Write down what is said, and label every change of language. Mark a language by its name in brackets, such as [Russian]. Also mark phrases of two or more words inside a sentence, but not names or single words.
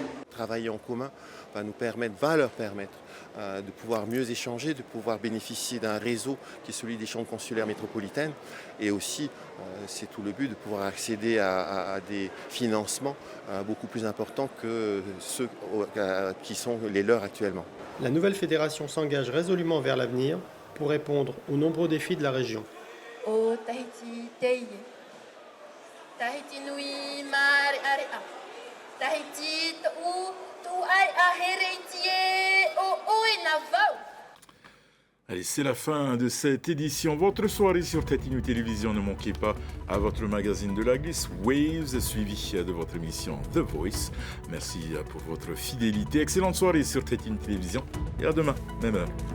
[French] Travailler en commun va leur permettre de pouvoir mieux échanger, de pouvoir bénéficier d'un réseau qui est celui des chambres consulaires métropolitaines et aussi, c'est tout le but, de pouvoir accéder à des financements beaucoup plus importants que ceux qui sont les leurs actuellement. La nouvelle fédération s'engage résolument vers l'avenir pour répondre aux nombreux défis de la région. [Tahitian] O Tahiti Teye, Tahiti Nui Mare Area, Tahiti Tu Ai Ahereitie O Oenavau. [French] Allez, c'est la fin de cette édition. Votre soirée sur Tahiti Télévision. Ne manquez pas à votre magazine de la glisse Waves, suivi de votre émission The Voice. Merci pour votre fidélité. Excellente soirée sur Tahiti Télévision et à demain, même heure.